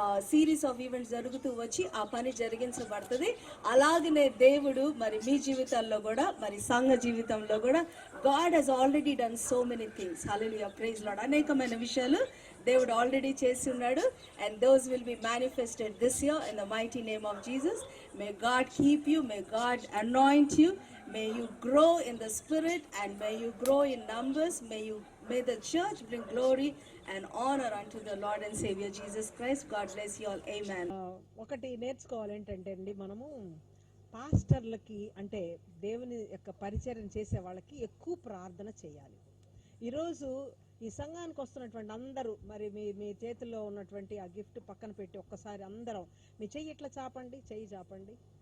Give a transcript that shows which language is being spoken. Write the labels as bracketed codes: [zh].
[te] Series of events జరుగుతూ వచ్చి ఆ పని జరిగించబడుతుంది. అలాగనే దేవుడు మరి మీ జీవితాల్లో కూడా, మరి సంఘ జీవితంలో కూడా [en] God has already done so many things. [te] హల్లెలూయా, [en] Praise lord. [te] అనేకమైన విషయాలు దేవుడు ఆల్రెడీ చేసి ఉన్నాడు. [en] And those will be manifested this year in the mighty name of Jesus. May God keep you, may God anoint you, may you grow in the spirit, and may you grow in numbers. May the church bring glory and honor unto the Lord and Savior Jesus Christ. God bless you all. Amen. [te] ఒకటి నేర్చుకోవాలి ఏంటంటే అండి, మనము పాస్టర్లకి అంటే దేవుని యొక్క పరిచర్య చేసే వాళ్ళకి ఎక్కువ ప్రార్థన చేయాలి. ఈరోజు ఈ సంఘానికి వస్తున్నటువంటి అందరూ మరి మీ చేతుల్లో ఉన్నటువంటి ఆ గిఫ్ట్ పక్కన పెట్టి ఒక్కసారి అందరం మీ చెయ్యి ఇట్లా చాపండి, చెయ్యి చాపండి.